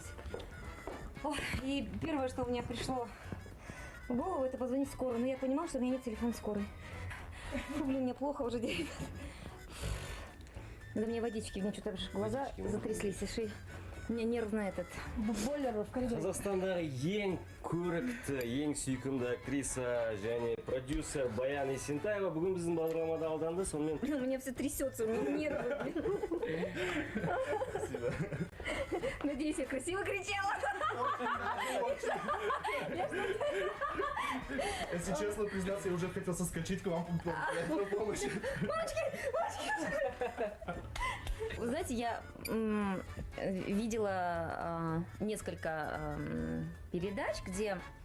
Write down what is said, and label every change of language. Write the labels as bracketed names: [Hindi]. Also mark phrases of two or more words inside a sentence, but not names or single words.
[Russian] Ох, и первое, что у меня пришло в голову, это позвонить в скорую, но я понимала, что у меня нет телефона скорой. Фу, блин, мне плохо уже, ребят. Надо мне водички, мне что-то глаза затряслись, и шея. У меня нервный этот бойлер в коридоре. [Kazakh] Қазақстандағы ең көрікті, ең сүйкімді актриса және продюсер Баян Есентаева бүгін біздің бағдарламада алданды. Сонымен [Russian] Блин, у меня все трясется, у меня нервы, блин. Спасибо. Надеюсь, я красиво кричала. Если честно признаться, я уже хотел соскочить к вам по помощи. Вы знаете, я видела несколько передач, где...